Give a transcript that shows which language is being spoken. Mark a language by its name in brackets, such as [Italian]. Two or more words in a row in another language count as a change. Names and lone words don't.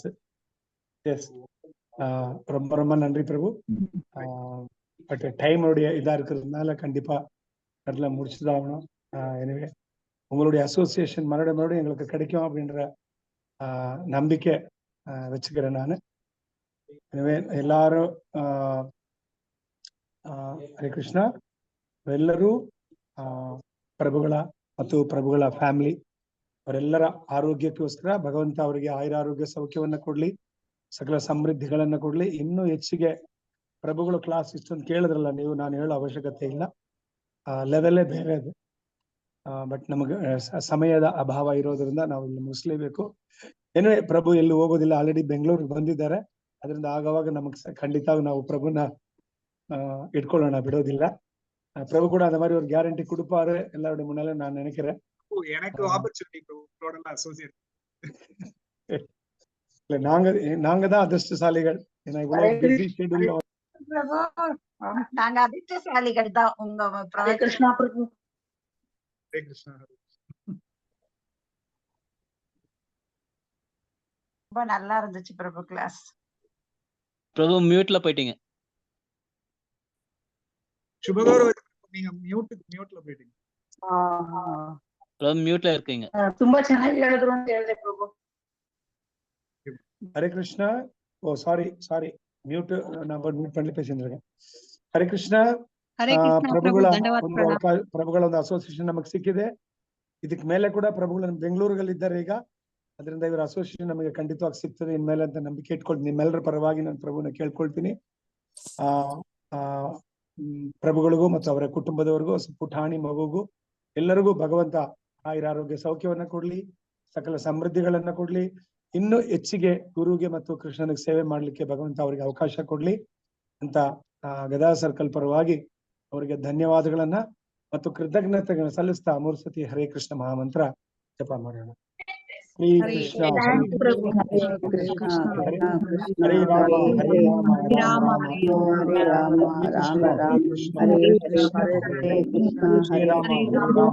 [Tamil] எஸ், ரொம்ப ரொம்ப நன்றி பிரபு. பட் டைமோடைய இதா இருக்கிறதுனால கண்டிப்பா அதில் முடிச்சுதான் ஆகணும். எனவே உங்களுடைய அசோசியேஷன் மறுபடியும் எங்களுக்கு கிடைக்கும் அப்படின்ற நம்பிக்கை வச்சுக்கிறேன் நான். எனவே எல்லாரும் ಹರೇ ಕೃಷ್ಣ. [Kannada] ಎಲ್ಲರೂ ಪ್ರಭುಗಳ ಮತ್ತು ಪ್ರಭುಗಳ ಫ್ಯಾಮಿಲಿ ಅವರೆಲ್ಲರ ಆರೋಗ್ಯಕ್ಕೋಸ್ಕರ ಭಗವಂತ ಅವರಿಗೆ ಆಯುರಾರೋಗ್ಯ ಸೌಖ್ಯವನ್ನ ಕೊಡ್ಲಿ, ಸಕಲ ಸಮೃದ್ಧಿಗಳನ್ನ ಕೊಡ್ಲಿ. ಇನ್ನೂ ಹೆಚ್ಚಿಗೆ ಪ್ರಭುಗಳು ಕ್ಲಾಸ್ ಇಷ್ಟೊಂದು ಕೇಳಿದ್ರಲ್ಲ ನೀವು, ನಾನು ಹೇಳೋ ಅವಶ್ಯಕತೆ ಇಲ್ಲ, ಲೆವೆಲ್ಲೇ ಬೇರೆ ಅದು. ಬಟ್ ನಮಗೆ ಸಮಯದ ಅಭಾವ ಇರೋದ್ರಿಂದ ನಾವು ಇಲ್ಲಿ ಮುಗಿಸ್ಲೇಬೇಕು. ಏನೇ ಪ್ರಭು ಎಲ್ಲಿ ಹೋಗೋದಿಲ್ಲ, ಆಲ್ರೆಡಿ ಬೆಂಗಳೂರಿಗೆ ಬಂದಿದ್ದಾರೆ. ಅದರಿಂದ ಆಗವಾಗ ನಮಗೆ ಖಂಡಿತ ನಾವು ಪ್ರಭುನ [Tamil] இட்கொள்ளோம், விடுவதில்ல. பிரபு கூட அந்த மாதிரி ஒரு கேரண்டி கொடுப்பாரு எல்லாருடைய முன்னால நான் நினைக்கிறேன். எனக்கு ஆப்பர்ச்சுனிட்டி உங்களோட அசோசியேட் இல்ல, நாங்க தான் அதிர்ஷ்டசாலிகள். ஏன்னா இவ்வளவு பிஸி ஷெட்யூல்ல நாங்க அதிர்ஷ்டசாலிகள் தான். உங்க கிருஷ்ணா பிரபு. ஹரே கிருஷ்ணா. ரொம்ப நல்லா இருந்துச்சு பிரபு கிளாஸ். பிரபு மியூட்ல போயிட்டீங்க. ಶುಭಗೌರವ, நீங்க மியூட்ல போயிட்டீங்க. பிரபு மியூட்ல இருக்கீங்க. [Kannada] ತುಂಬಾ ಚೆನ್ನಾಗಿ ಹೇಳಿದ್ರು ಅಂತ ಹೇಳಿದೆ ಪ್ರಭು. [Tamil] ஹரே கிருஷ்ணா. ஓ சாரி மியூட், நான் மியூட் பண்ணி பேசிட்டு இருக்கேன். ஹரே கிருஷ்ணா. [Kannada] ಪ್ರಭುಗಳ ಒಂದು ಅಸೋಸಿಯೇಷನ್ ನಮಗೆ ಸಿಕ್ಕಿದೆ. ಇದಕ್ ಮೇಲೆ ಕೂಡ ಪ್ರಭುಗಳು ಬೆಂಗಳೂರಲ್ಲಿ ಇದ್ದಾರೆ ಈಗ. ಅದರಿಂದ ಇವರ ಅಸೋಸಿಯೇಷನ್ ನಮಗೆ ಖಂಡಿತವಾಗಿ ಸಿಗ್ತದೆ ಇನ್ಮೇಲೆ ಅಂತ ನಂಬಿಕೆ ಇಟ್ಕೊಳ್ತೀನಿ. ನಿಮ್ಮೆಲ್ಲರ ಪರವಾಗಿ ನಾನು ಪ್ರಭುನ ಕೇಳ್ಕೊಳ್ತೀನಿ. ಪ್ರಭುಗಳಿಗೂ ಮತ್ತು ಅವರ ಕುಟುಂಬದವರಿಗೂ, ಪುಟಾಣಿ ಮಗುಗೂ ಎಲ್ಲರಿಗೂ ಭಗವಂತ ಆಯುರಾರೋಗ್ಯ ಸೌಖ್ಯವನ್ನ ಕೊಡ್ಲಿ, ಸಕಲ ಸಮೃದ್ಧಿಗಳನ್ನ ಕೊಡ್ಲಿ. ಇನ್ನು ಹೆಚ್ಚಿಗೆ ಗುರುಗೆ ಮತ್ತು ಕೃಷ್ಣನಿಗೆ ಸೇವೆ ಮಾಡ್ಲಿಕ್ಕೆ ಭಗವಂತ ಅವರಿಗೆ ಅವಕಾಶ ಕೊಡ್ಲಿ ಅಂತ ಗದಾ ಸರ್ಕಲ್ ಪರವಾಗಿ ಅವರಿಗೆ ಧನ್ಯವಾದಗಳನ್ನ ಮತ್ತು ಕೃತಜ್ಞತೆಗಳನ್ನ ಸಲ್ಲಿಸ್ತಾ 3 ಸತಿ ಹರೇ ಕೃಷ್ಣ ಮಹಾಮಂತ್ರ ಜಪ ಮಾಡೋಣ. [Sanskrit] ಶ್ರೀ ಕೃಷ್ಣ ಹರೇ ರಾಮ ಹರೇ ರಾಮ ರಾಮ ರಾಮ ಹರೇ ಕೃಷ್ಣ ಹರೇ ಕೃಷ್ಣ ಹರೇ ರಾಮ